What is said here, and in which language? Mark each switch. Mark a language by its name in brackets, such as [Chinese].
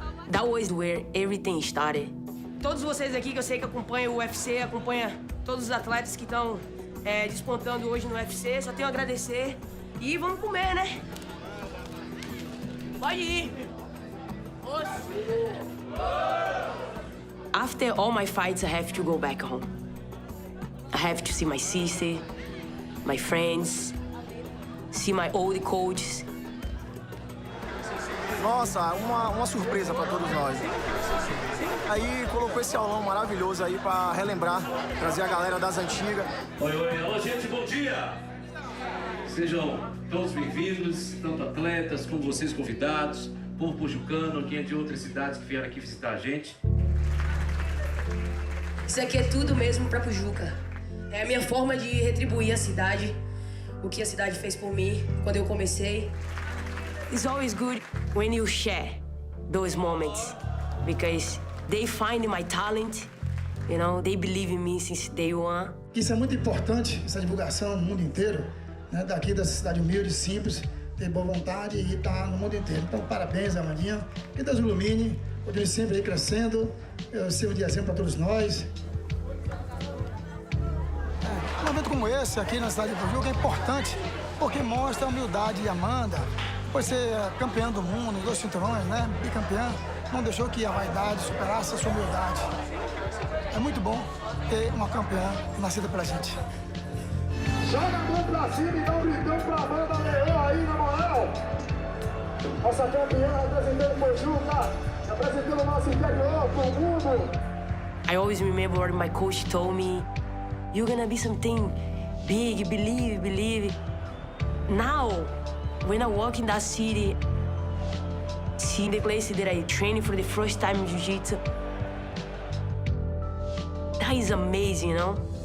[English] That was where everything started. [Portuguese] Todos vocês aqui que eu sei que acompanham o UFC, acompanham todos os atletas que estão despontando hoje no UFC, só tenho a agradecer. E vamos comer, né? Pode ir. [English] After all my fights, I have to go back home. I have to see my sister, my friends, see my old coaches. [Portuguese] Nossa, uma surpresa para todos nós. Aí colocou esse aulão maravilhoso aí para relembrar, trazer a galera das antigas. Oi, oi, alô gente, bom dia! Sejam todos bem-vindos, tanto atletas como vocês convidados, povo pojucano, quem é de outras cidades que vieram aqui visitar a gente. Isso aqui é tudo mesmo pra Pojuca. É a minha forma de retribuir a cidade, o que a cidade fez por mim quando eu comecei. [English] It's always good when you share those moments because they find my talent You know, they believe in me since day one. [Portuguese] Isso é muito importante, essa divulgação no mundo inteiro, né? Daqui dessa cidade humilde, simples, ter boa vontade e estar no mundo inteiro. Então, parabéns, Amandinha. Que Deus ilumine, continue sempre aí crescendo, sirva de exemplo para todos nós. Um evento como esse aqui na cidade de Portugal é importante, porque mostra a humildade de Amanda, por ser campeã do mundo, 2 cinturões, né? Bicampeã, não deixou que a vaidade superasse a sua humildade. É muito bom ter uma campeã nascida pra gente. Joga a mão pra cima e dá um gritão pra Amanda Leão aí, na moral. Nossa campeã representando o Pojuca, representando o nosso interior pro mundo. [English] I always remember what my coach told me, you're gonna be something big, believe. Now, when I walk in that city, see the place that I trained for the first time in Jiu-Jitsu, that is amazing, you know?